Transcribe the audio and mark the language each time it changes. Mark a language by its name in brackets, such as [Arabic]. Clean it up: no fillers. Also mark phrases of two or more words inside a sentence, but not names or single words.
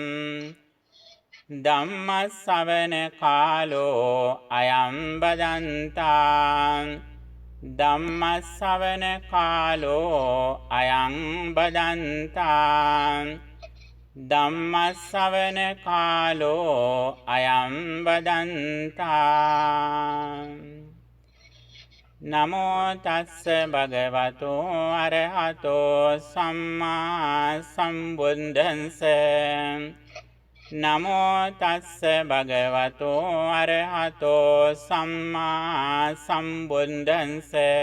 [Pali] ධම්ම ශ්‍රවණ කාලෝ අයං බදන්තා ධම්ම ශ්‍රවණ කාලෝ අයං බදන්තා ධම්මස්සවන කාලෝ අයං බදන්තා. නමෝ තස්ස භගවතෝ අරහතෝ සම්මා සම්බුද්දස්ස. නමෝ තස්ස භගවතෝ අරහතෝ සම්මා සම්බුද්දස්ස.